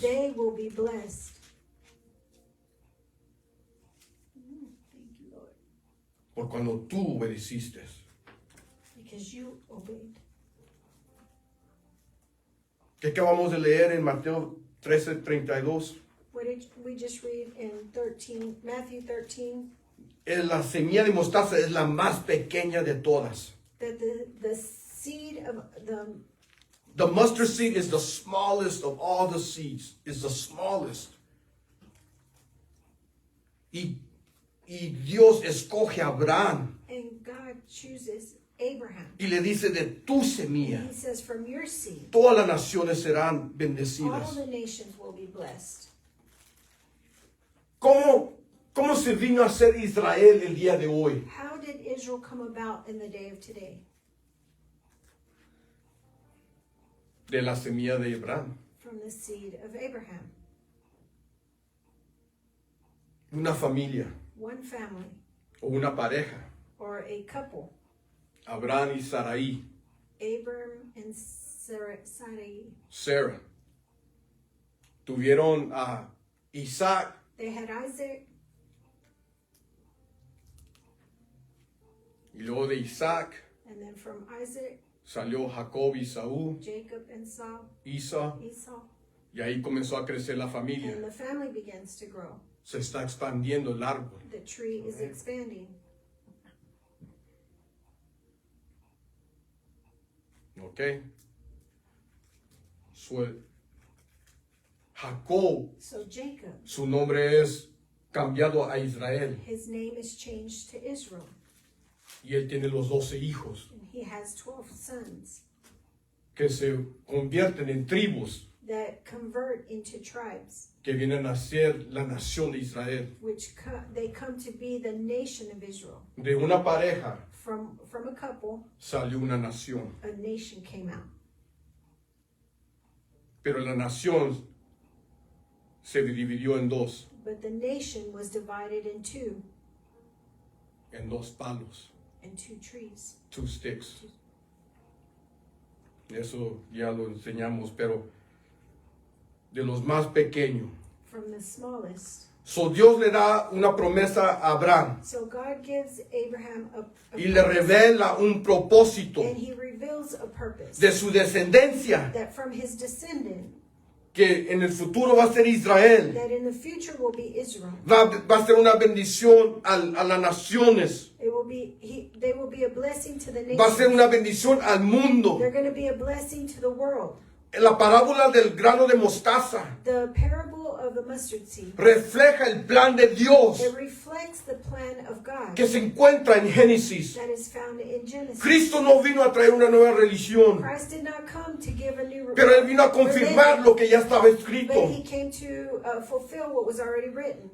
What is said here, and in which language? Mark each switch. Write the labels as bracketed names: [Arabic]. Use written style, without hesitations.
[English] they will be blessed. Thank you, Lord, [Spanish] Por cuando tú obedeciste. [English] because you obeyed. [Spanish] ¿Qué acabamos de leer en Mateo 13:32? [English] What did we just read in Matthew 13? [Spanish] La semilla de mostaza es la más pequeña de todas. [English] That the seed of The mustard seed is the smallest of all the seeds. It's the smallest. [Spanish] Y Dios escoge a Abraham [English] and God chooses Abraham. [Spanish] y le dice de tu semilla. [English] He says, from your seed, [Spanish] Todas las naciones serán [English] all [Spanish] bendecidas. [English] the nations will be blessed. [Spanish] ¿Cómo se vino a ser Israel el día de hoy? [English] How did Israel come about in the day of today? [Spanish] De la semilla de Abraham. [English] From the seed of Abraham. [Spanish] Una familia [English] One family [Spanish] o una pareja. [English] or a couple, [Spanish] Abraham y Sarai. [English] Abram and Sarai. [Spanish] Sarah. Tuvieron a Isaac. [English] They had Isaac, [Spanish] Y luego de Isaac [English] and then from Isaac, [Spanish] salió Jacob y Saúl, [English] Jacob and Esau. Esau. [Spanish] Y ahí comenzó a crecer la familia. [English] And the family begins to grow. [Spanish] Se está expandiendo el árbol. [English] The tree is expanding. ¿Ok? Jacob, So Jacob, [Spanish] su nombre es cambiado a Israel. [English] his name is changed to Israel. [Spanish] Y él tiene los 12 hijos [English] And he has 12 sons [Spanish] que se convierten en tribus [English] that convert into tribes, [Spanish] que vienen a ser la nación de Israel. [English] which they come to be the nation of Israel. [Spanish] De una pareja [English] From a couple, [Spanish] salió una nación. [English] a nation came out. [Spanish] Pero la nación se dividió en dos. [English] But the nation was divided in two. [Spanish] en 2 palos, [English] and 2 trees. 2 sticks. [Spanish] Eso ya lo enseñamos, pero de los más pequeños. [English] From the smallest. [Spanish] So Dios le da una promesa a Abraham [English] So God gives Abraham a [Spanish] y le revela un propósito [English] and he reveals a purpose. [Spanish] de su descendencia, [English] That from his descendant, [Spanish] que en el futuro va a ser Israel. [English] that in the future will be Israel. [Spanish] Va a ser una bendición a las naciones. [English] It will be they will be a blessing to the [Spanish] Va a ser [English] nation. [Spanish] una bendición al mundo. [English] They're going to be a blessing to the world. [Spanish] La parábola del grano de mostaza [English] The parable of the mustard seed. [Spanish] refleja el plan de Dios [English] It reflects the plan of God [Spanish] que se encuentra en Génesis. [English] that is found in Genesis. [Spanish] Cristo no vino a traer una nueva religión, [English] Christ did not come to give a new [Spanish] pero Él vino a confirmar lo que ya estaba escrito. [English] but he came to fulfill what was already written.